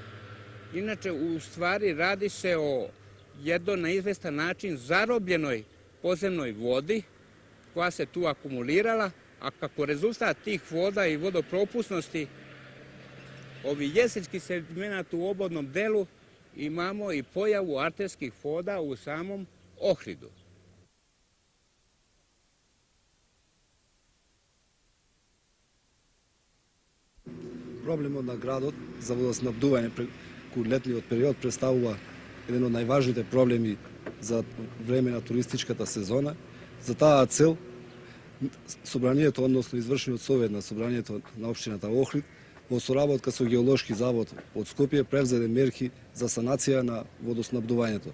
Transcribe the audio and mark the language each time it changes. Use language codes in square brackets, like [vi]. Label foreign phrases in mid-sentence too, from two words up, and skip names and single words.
[sr] Inače, u stvari radi se o jedno na izvestan način zarobljenoj podzemnoj vodi koja se tu akumulirala, a kako rezultat tih voda i vodopropusnosti ovih jesenskih sedimenata u obodnom delu imamo i pojavu arterskih voda u samom Ohridu. [mk] Проблемот на градот за водоснабдување летниот период представува еден од најважните проблеми за време на туристичката сезона. За таа цел собранието, односно извршениот совет на собранието на општината Охрид, во соработка со Геолошки завод од Скопје превзеде мерки за санација на водоснабдувањето.